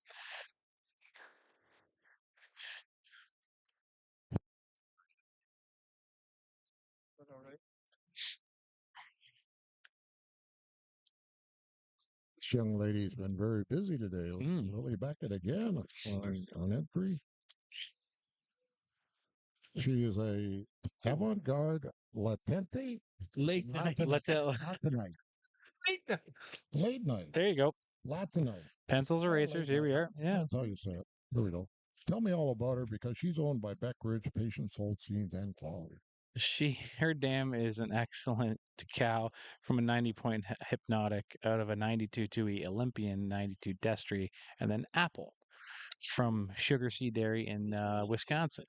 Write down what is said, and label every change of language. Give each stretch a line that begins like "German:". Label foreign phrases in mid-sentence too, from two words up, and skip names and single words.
English: This young lady's been very busy today. Lily Beckett again on entry. She is a avant-garde latente. Late night. Late night. Late night. There you go. Latinite. Pencils, erasers. Here we are. Yeah. That's how you say it. Here we go. Tell me all about her because she's owned by Beckridge, Patience, Holsteins, and Quality. Her dam is an excellent cow from a 90-point hypnotic out of a 92 2E Olympian, 92 Destry, and then Apple from Sugar Sea Dairy in Wisconsin.